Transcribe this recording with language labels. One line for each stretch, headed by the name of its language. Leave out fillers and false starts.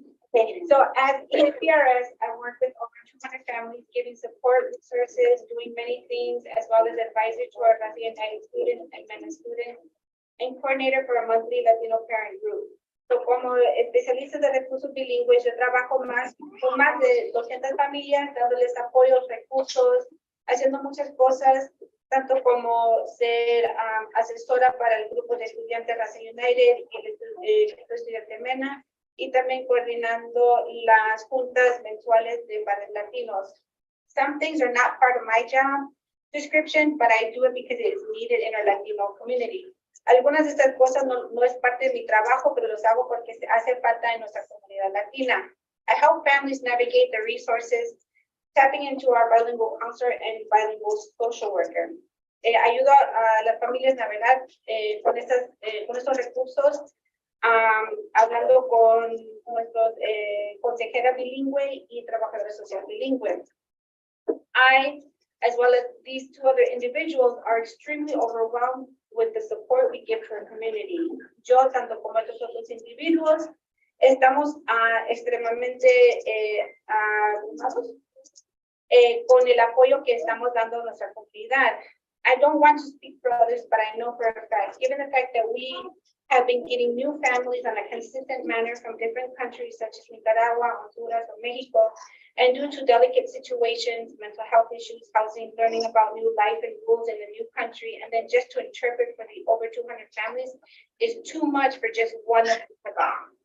English: Okay, so as EPRS, I work with over 200 families, giving support, resources, doing many things, as well as advisor to our Latino students and MENA students, and coordinator for a monthly Latino parent group.
Spanish: So como especialista de recursos bilingües, yo trabajo con más de 200 familias, dándoles apoyos, recursos, haciendo muchas cosas, tanto como ser asesora para el grupo de estudiantes Raza United y el estudiante MENA, y también coordinando las juntas mensuales de padres latinos.
English: Some things are not part of my job description, but I do it because it's needed in our Latino community.
Spanish: Algunas de estas cosas no es parte de mi trabajo, pero los hago porque hace falta en nuestra comunidad latina.
English: I help families navigate the resources, tapping into our bilingual counselor and bilingual social worker.
Spanish: Ayudo a las familias a navegar con estos recursos, hablando con nuestros consejera bilingüe y trabajadora social bilingüe.
English: I, as well as these two other individuals, are extremely overwhelmed with the support we give to our community.
Spanish: Yo, tanto como estos otros individuos, estamos extremadamente abrumados con el apoyo que estamos dando a nuestra comunidad.
English: I don't want to speak for others, but I know for a fact, given the fact that we have been getting new families on a consistent manner from different countries such as Nicaragua, Honduras, or Mexico, and due to delicate situations, mental health issues, housing, learning about new life and rules in a new country, and then just to interpret for the over 200 families is too much for just one of them.